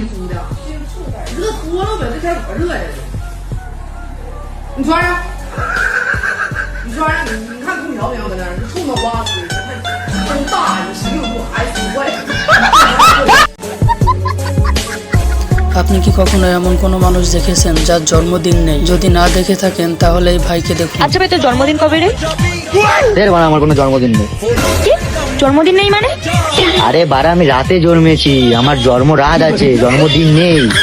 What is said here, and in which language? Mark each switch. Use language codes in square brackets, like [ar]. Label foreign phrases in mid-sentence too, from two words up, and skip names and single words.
[zh] 你穿上，你穿上，你看空调没有？在那儿，冲着刮水，这么大一个16度，还挺怪。 [bn] আপনি কি কখনো এমন কোনো মানুষ দেখেছেন যার জন্মদিন নেই? যদি না দেখে থাকেন তাহলে এই ভাইকে দেখুন। আচ্ছা ভাই, তোর জন্মদিন কবে রে? বাড়া আমার কোনো জন্মদিন নেই। কি জন্মদিন নেই মানে? আরে বাড়া আমি রাতে জন্মেছি, আমার জন্ম রাত আছে, জন্মদিন নেই।